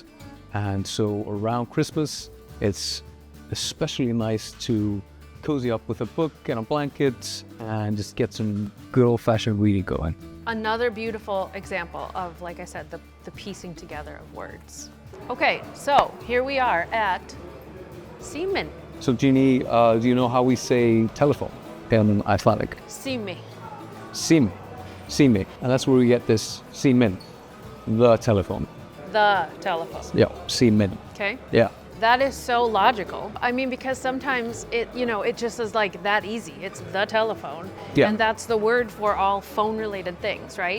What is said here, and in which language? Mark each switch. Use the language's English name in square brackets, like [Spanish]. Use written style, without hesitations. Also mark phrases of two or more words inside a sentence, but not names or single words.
[English] And so around Christmas, it's especially nice to cozy up with a book and a blanket and just get some good old-fashioned reading going. Another beautiful example of, like I said, the piecing together of words. Okay, so here we are at Síminn. So Jeannie, do you know how we say telephone in Icelandic? Sími. Sími. Sími. And that's where we get this síminn, the telephone. The telephone. Yeah, síminn. Okay. Yeah. That is so logical. I mean, because sometimes it just is like that easy. It's the telephone. Yeah. And that's the word for all phone-related things, right?